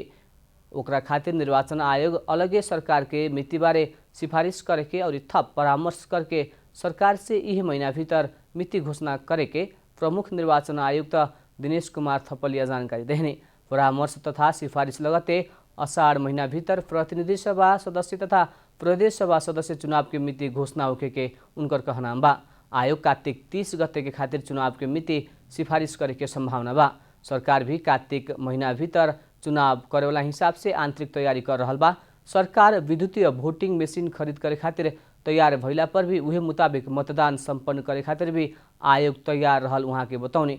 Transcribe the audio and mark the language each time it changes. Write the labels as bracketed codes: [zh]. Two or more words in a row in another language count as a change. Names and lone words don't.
[bho] ओकरा खातिर निर्वाचन आयोग अलगे सरकार के मिति बारे सिफारिश करे के और थप परामर्श करके सरकार से यह महीना भीतर मिति घोषणा करे के प्रमुख निर्वाचन आयुक्त दिनेश कुमार थपलिया जानकारी देहने। परामर्श तथा सिफारिश लगते अषाढ़ महीना भीतर प्रतिनिधि सभा सदस्य तथा प्रदेश सभा सदस्य चुनाव के मिति घोषणा होके के उनकर कहना बा। आयोग कार्तिक 30 गते के खातिर चुनाव के मिति सिफारिश करे के संभावना बा। सरकार भी कार्तिक महीना भीतर चुनाव करे वाला हिसाब से आंतरिक तैयारी कर रहल बा। सरकार विद्युतीय वोटिंग मशीन खरीद करे खातिर तैयार भइला पर भी उहे मुताबिक मतदान संपन्न करे खातिर भी आयोग तैयार रहल वहाँ के बतौनी।